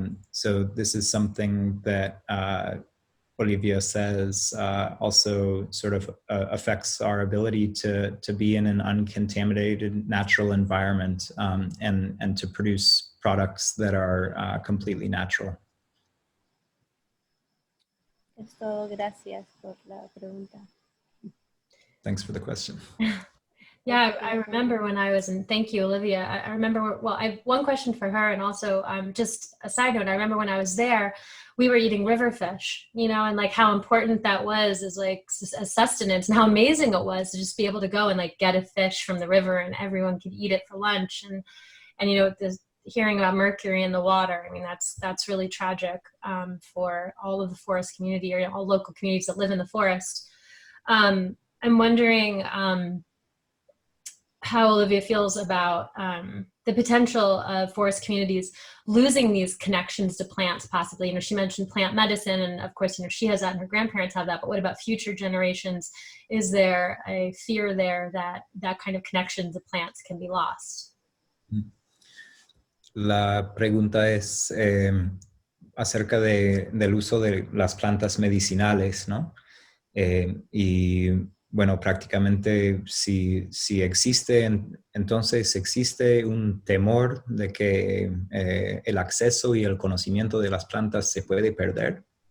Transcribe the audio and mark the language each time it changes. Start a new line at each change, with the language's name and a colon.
English: So this is something that Olivia says also sort of affects our ability to be in an uncontaminated natural environment and to produce products that are completely natural.
Spanish: Es todo, gracias por la pregunta.
English: Thanks for the question. Yeah, I remember when I was in, thank you, Olivia. I remember, well, I have one question for her, and also just a side note, I remember when I was there, we were eating river fish, and like how important that was as like a sustenance, and how amazing it was to just be able to go and like get a fish from the river and everyone could eat it for lunch. And hearing about mercury in the water, I mean, that's really tragic for all of the forest community or all local communities that live in the forest. I'm wondering, how Olivia feels about the potential of forest communities losing these connections to plants, possibly. She mentioned plant medicine, and of course, she has that and her grandparents have that, but what about future generations? Is there a fear there that that kind of connection to plants can be lost?
Spanish: La pregunta es acerca del uso de las plantas medicinales, ¿no? Y bueno, prácticamente si existe, entonces existe un temor de que el acceso y el conocimiento de las plantas se puede perder.